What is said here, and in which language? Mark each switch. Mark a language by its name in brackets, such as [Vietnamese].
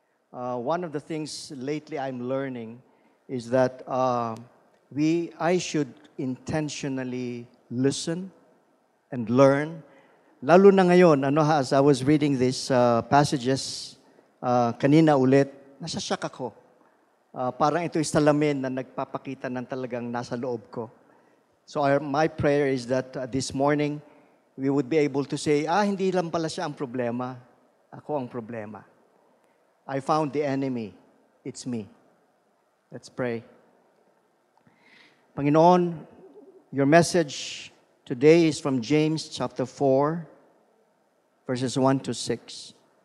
[English] One of the things lately I'm learning is that I should intentionally listen and learn. [Filipino] Lalo na ngayon, [English] as I was reading these passages [Filipino] kanina ulit, nasasyak ako. Parang ito yung salamin na nagpapakita ng talagang nasa loob ko. [English] So my prayer is that this morning, we would be able to say, [Filipino] hindi lang pala siya ang problema. Ako ang problema. [English] I found the enemy. It's me. Let's pray. Panginoon, your message today is from James chapter 4, verses 1 to 6.